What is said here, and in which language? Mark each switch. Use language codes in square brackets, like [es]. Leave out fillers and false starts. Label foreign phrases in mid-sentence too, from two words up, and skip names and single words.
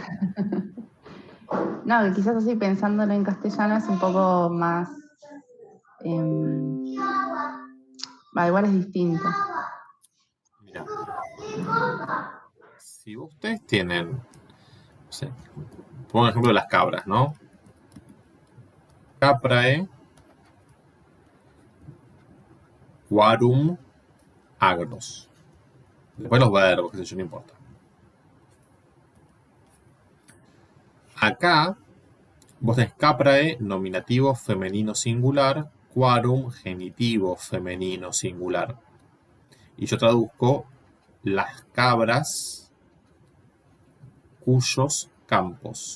[es] No, que quizás así pensándolo en castellano es un poco más. Igual es distinto. Mira. Si ustedes tienen, no sé, pongo el ejemplo de las cabras, ¿no? [la] Caprae quarum agros. [es] Después los verbos, qué sé yo, no importa. Acá Vos tenés caprae, nominativo femenino singular, quarum, genitivo femenino singular. Y yo traduzco las cabras cuyos campos.